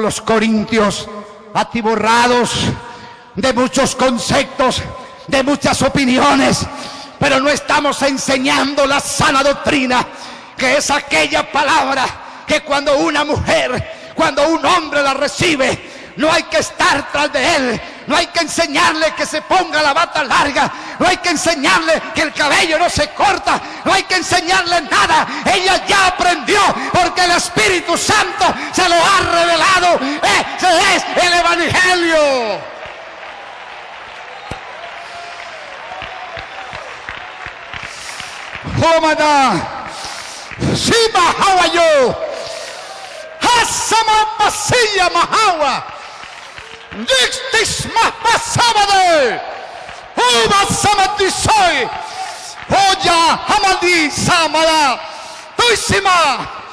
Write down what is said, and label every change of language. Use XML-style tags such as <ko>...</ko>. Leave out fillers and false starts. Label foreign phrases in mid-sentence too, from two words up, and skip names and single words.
<es>los corintios, atiborrados de muchos conceptos, de muchas opiniones, pero no estamos enseñando la sana doctrina, que es aquella palabra que cuando una mujer, cuando un hombre la recibe, no hay que estar tras de él, no hay que enseñarle que se ponga la bata larga, no hay que enseñarle que el cabello no se corta, no hay que enseñarle nada. Ella ya aprendió, porque el Espíritu Santo se lo ha revelado. Ese es el Evangelio. Homada, Shima Hawayo, Hasama Pasilla Mahawa. Dixtis Mahpasabade, Uba Samadisoy, Oya Hamadi Samada, Tuisima,</es>